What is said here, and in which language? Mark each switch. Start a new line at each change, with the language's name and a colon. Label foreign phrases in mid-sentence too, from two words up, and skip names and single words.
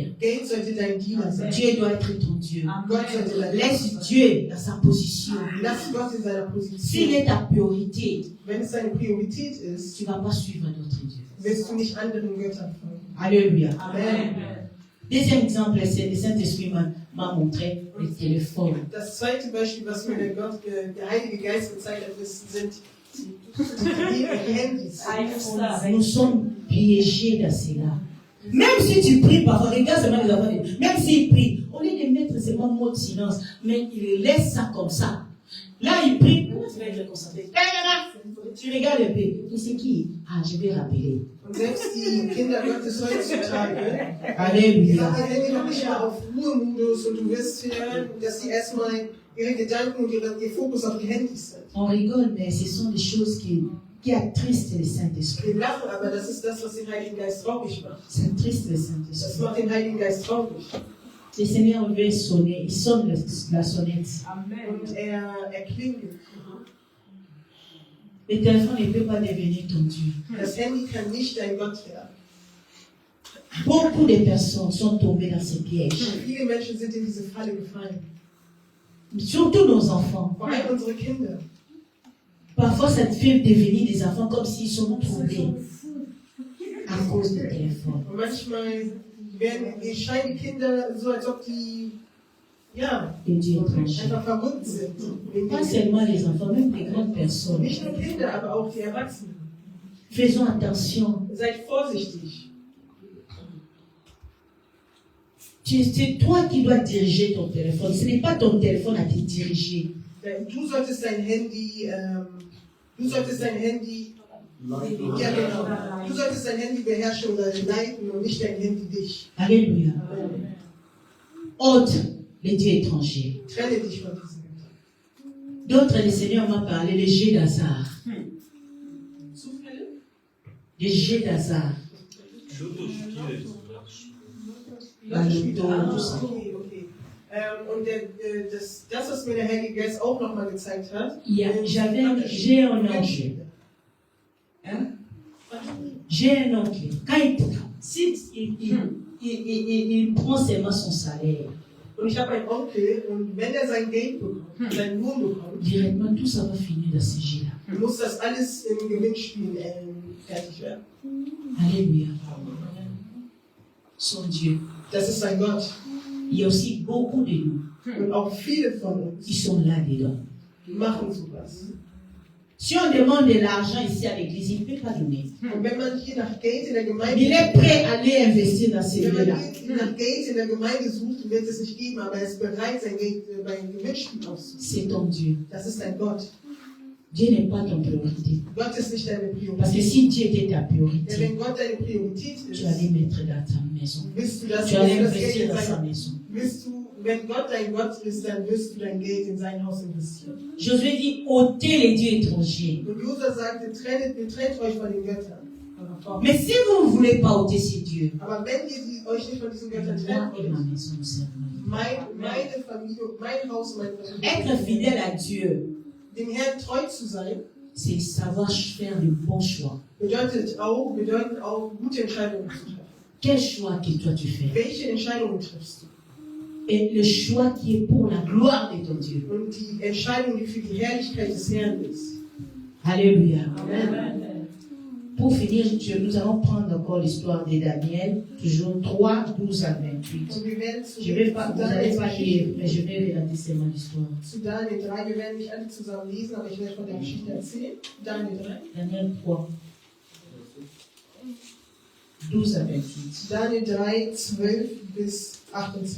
German: Geld sollte dein Diener sein.
French: Dieu doit être ton Dieu.
German: Gott sollte dein
French: Laisse Dieu dans sa position.
German: Lass Gott in seiner
French: S'il
German: Position.
French: est ta priorité,
German: Wenn es deine Priorität ist,
French: tu ne vas pas suivre d'autres dieux.
German: wirst du nicht anderen Göttern folgen.
French: Alléluia. Amen. Deuxième exemple, c'est le Saint-Esprit m'a montré le téléphone.
German: Das zweite Beispiel, was mir der Heilige Geist gezeigt hat, sind die Handys.
French: Nous sommes piégés dans cela. Même si tu pries parfois, regarde seulement les enfants, même s'ils prient, au lieu de mettre seulement mot de silence, mais ils laissent ça comme ça. Là, ils prient, comment tu vas être concentré? Tu regardes un peu, et c'est qui? Ah, je vais rappeler.
German: Und selbst die Kinder Gottes heutzutage, Alléluia. die sind noch nicht mal auf Ruhemodus und du wirst hören, dass sie erstmal ihre Gedanken und ihr Fokus auf die Handys sind.
French: On rigole, mais ce sont des choses qui attristent le Saint-Esprit.
German: Wir lachen, aber das ist das, was den Heiligen Geist traurig macht.
French: Ça attriste le
German: Das
French: Saint-Esprit.
German: macht den Heiligen Geist traurig.
French: Le Seigneur veut sonner, il sonne la sonnette.
German: Und er klingelt.
French: Le téléphone ne peut pas devenir ton Dieu.
German: Das Handy kann nicht dein Gott werden.
French: Beaucoup de personnes sont tombées dans ces pièges.
German: Viele Menschen sind in diese Falle gefallen.
French: Surtout nos enfants.
German: Vor allem unsere Kinder.
French: Parfois, ça te fait devenir des enfants comme s'ils sont tombés à cause du téléphone.
German: Und manchmal scheinen die Kinder so, als ob die Ja,
French: des dieux étrangers.
German: einfach verrückt sind. Wegen
French: Pas
German: den
French: seulement les enfants, même des grandes personnes.
German: Nicht nur Kinder, aber auch die Erwachsenen.
French: Faisons attention.
German: Seid vorsichtig.
French: C'est toi qui dois diriger ton téléphone. Ce n'est pas ton téléphone à te diriger.
German: Du solltest dein Handy, ja genau. Du solltest dein Handy beherrschen oder leiten und nicht dein Handy dich.
French: Alléluia. Ôte les dieux étrangers.
German: Trenne dich von diesen Göttern.
French: D'autres, le Seigneur m'a parlé, les jets d'hasard.
German: Zufälle?
French: Les jets d'hasard.
German: Okay. Und das, was mir der Heilige Geist auch nochmal gezeigt hat,
French: J'ai un oncle. Hein? J'ai un oncle. Il prend seulement son salaire,
German: und ich habe einen Onkel, und wenn er sein Geld bekommt, seinen Lohn bekommt,
French: directement tout ça va finir dans ces jets-là.
German: muss das alles im Gewinnspiel fertig werden.
French: Alléluia. Son Dieu.
German: Das ist sein Gott.
French: Il y a aussi beaucoup de nous
German: Und auch viele von
French: qui
German: uns
French: sont là-dedans.
German: machen sowas.
French: Si on demande de l'argent ici à l'église, il ne peut pas donner.
German: Und wenn man hier nach Geld in der Gemeinde
French: Il est prêt à aller investir dans ces
German: wenn man
French: lieux-là.
German: hier nach Geld in der Gemeinde sucht, wird es nicht geben, aber er ist bereit, sein Geld beim Gewinnspiel auszugeben.
French: C'est ton Dieu.
German: Das ist dein Gott.
French: Dieu n'est pas ton priorité.
German: Gott ist nicht deine
French: Parce que
German: Priorität.
French: si Dieu était ta
German: Denn
French: priorité,
German: wenn Gott deine Priorität
French: tu allais
German: ist,
French: mettre dans ta maison.
German: wirst du das
French: Tu allais
German: Geld
French: investir
German: in
French: dans sa
German: sein,
French: maison.
German: wenn Gott dein Gott ist, dann wirst du dein Geld in sein Haus investieren.
French: Josué dit, ôtez les dieux étrangers.
German: Und Josua sagte, trennt euch von den Göttern.
French: Mais si vous ne voulez pas ôter ces dieux,
German: Aber wenn ihr euch nicht von diesen Göttern
French: moi
German: trennt,
French: et ma maison nous servirons.
German: meine Familie, mein Haus, meine
French: Être
German: Familie,
French: fidèle à Dieu,
German: dem Herrn treu zu sein,
French: c'est savoir faire le bon choix.
German: bedeuten auch, gute Entscheidungen zu treffen.
French: Quel choix que toi tu fais?
German: Welche Entscheidungen triffst du?
French: Et le choix qui est pour la gloire de ton Dieu.
German: Und die Entscheidung, die für die Herrlichkeit des Herrn ist.
French: Alléluia. Amen. Pour finir, nous allons prendre encore l'histoire de Daniel, toujours 3, 12 à 28.
German: Und wir werden zu
French: Je vais pas, vous n'allez pas lire,
German: Daniel
French: mais je vais relater seulement l'histoire.
German: 3, wir werden nicht alle zusammen lesen, aber ich werde von der Geschichte erzählen. Daniel 3.
French: Daniel 3, 12 à 28.
German: Daniel 3, 12 bis 28.